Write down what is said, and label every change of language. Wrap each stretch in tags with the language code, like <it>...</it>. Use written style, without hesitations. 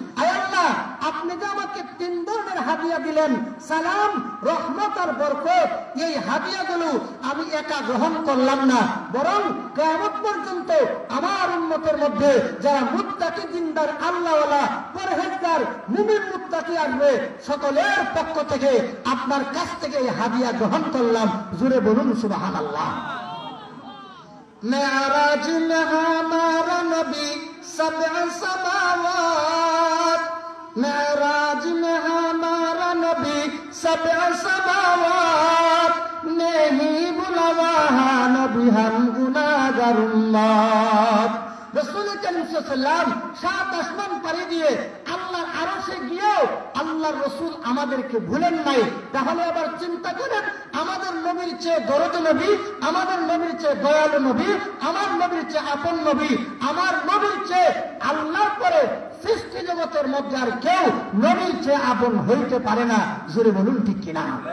<bn>আয় আল্লাহ, আপনি যে আমাকে 3 ধরনের হাদিয়া দিলেন, সালাম, রহমত আর বরকত, এই হাদিয়াগুলো আমি একা গ্রহণ করলাম না, বরং কিয়ামত পর্যন্ত আমার উম্মতের মধ্যে যারা মুত্তাকি, দিনদার, আল্লাহওয়ালা, পরহেজগার, মুমিন মুত্তাকি আসবে, সকলের পক্ষ থেকে আপনার কাছ থেকে এই হাদিয়া গ্রহণ করলাম। জোরে বলুন সুবহানাল্লাহ।</bn> <hi>মেরাজ মে হামারা নবী सबअ समावात, मेराज में हमारा नबी सबअ समावात, नहीं बुलावा नबी हम गुनाहगार उम्मत।</hi> <bn>রাসূল করিম সাল্লাল্লাহু আলাইহি ওয়াসাল্লাম 7 আসমান পাড়ি দিয়ে আল্লাহর আরশে গিয়েও আল্লাহর রাসূল আমাদেরকে ভুলেন নাই। তাহলে আবার চিন্তা করেন, আমাদের নবীর চেয়ে দরদি নবী, আমাদের নবীর চেয়ে দয়ালু নবী, আমার নবীর চেয়ে আপন নবী, আমার নবীর চেয়ে আল্লাহর পরে সৃষ্টি জগতের মধ্যে আর কেউ নবীর চেয়ে আপন হইতে পারে না। জোরে বলুন ঠিক কিনা?</bn>